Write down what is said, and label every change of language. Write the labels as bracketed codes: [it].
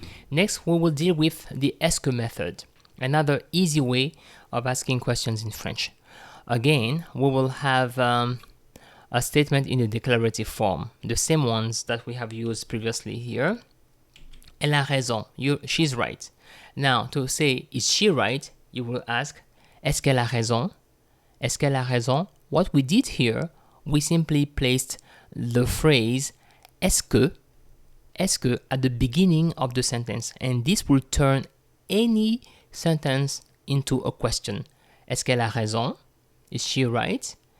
[en] Next, we will deal with the Esko method, another easy way of asking questions in French. Again, we will have a statement in the declarative form, the same ones that we have used previously here. [fr] Elle a raison. [en] She's right. Now, to say, is she right? You will ask, [fr] est-ce qu'elle a raison? Est-ce qu'elle a raison? [en] What we did here, we simply placed the phrase est-ce que at the beginning of the sentence, and this will turn any sentence into a question. [fr] Est-ce qu'elle a raison? [en] Is she right?